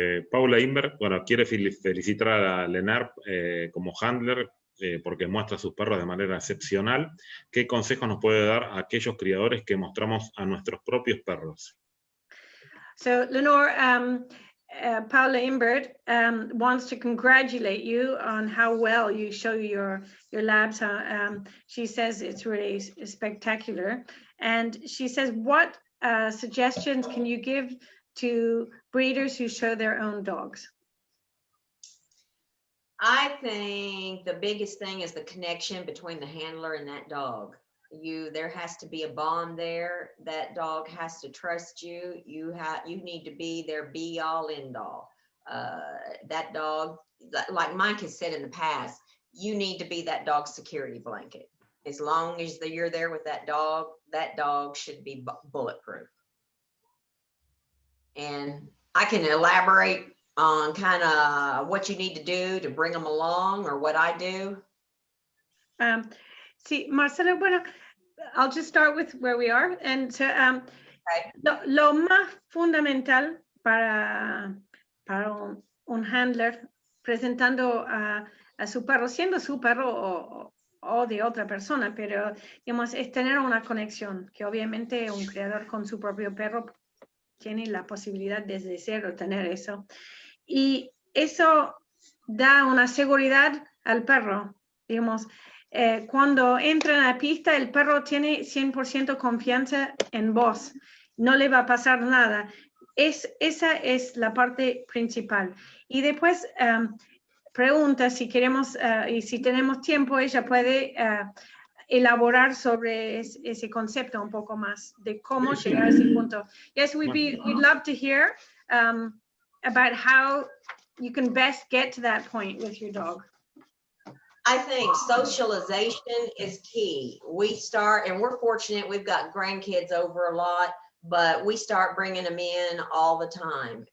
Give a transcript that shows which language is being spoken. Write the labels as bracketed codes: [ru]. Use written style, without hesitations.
[es] Paula Inver, bueno, quiere felicitar a Lenore como handler porque muestra a sus perros de manera excepcional. ¿Qué consejos nos puede dar a aquellos criadores que mostramos a nuestros propios perros? [en] So Lenore, Paula Imbert wants to congratulate you on how well you show your labs. She says it's really spectacular, and she says, what suggestions can you give to breeders who show their own dogs? I think the biggest thing is the connection between the handler and that dog. There has to be a bond there. That dog has to trust you. You need to be their be all end all. That dog, like Mike has said in the past, you need to be that dog's security blanket. As long as you're there with that dog should be bulletproof. And I can elaborate on kind of what you need to do to bring them along, or what I do. [es] Sí, Marcela, bueno, [en] I'll just start with where we are. And so, Okay. [es] lo más fundamental para un handler presentando a su perro, siendo su perro o de otra persona, pero digamos, es tener una conexión, que obviamente un criador con su propio perro tiene la posibilidad desde cero tener eso. Y eso da una seguridad al perro. Digamos, cuando entran a la pista, el perro tiene 100% confianza en vos. No le va a pasar nada. Esa es la parte principal. Y después pregunta si queremos, y si tenemos tiempo, ella puede elaborar sobre ese concepto un poco más de cómo llegar a ese punto. [en] Yes, we'd love to hear about how you can best get to that point with your dog. I think socialization is key. We start, and we're fortunate, we've got grandkids over a lot, but we start bringing them in all the time.